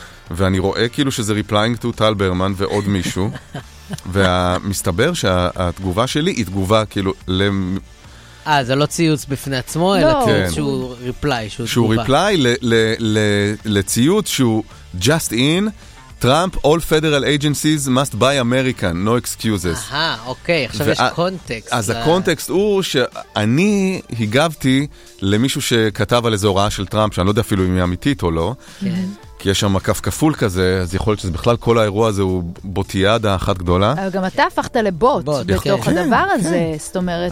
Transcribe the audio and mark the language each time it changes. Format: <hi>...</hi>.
<he>ואני רואה כאילו שזה</he> <en>replying to</en> <he>טל ברמן ועוד מישהו, ומסתבר שהתגובה שלי היא תגובה כאילו... זה לא ציוץ בפני עצמו, אלא ציוץ שהוא reply, שהוא תגובה. שהוא reply לציוץ שהוא</he> <en>just in... Trump, all federal agencies must buy American, no excuses.</en> <he>אוקיי, עכשיו יש קונטקסט. אז הקונטקסט הוא שאני הגבתי למישהו שכתב על איזו הוראה של טראמפ, שאני לא יודע אפילו אם היא אמיתית או לא, כי יש שם כף כפול כזה, אז יכול להיות שזה בכלל כל האירוע הזה הוא בוטיאדה אחת גדולה. אבל גם אתה הפכת לבוט בתוך הדבר הזה, זאת אומרת...</he>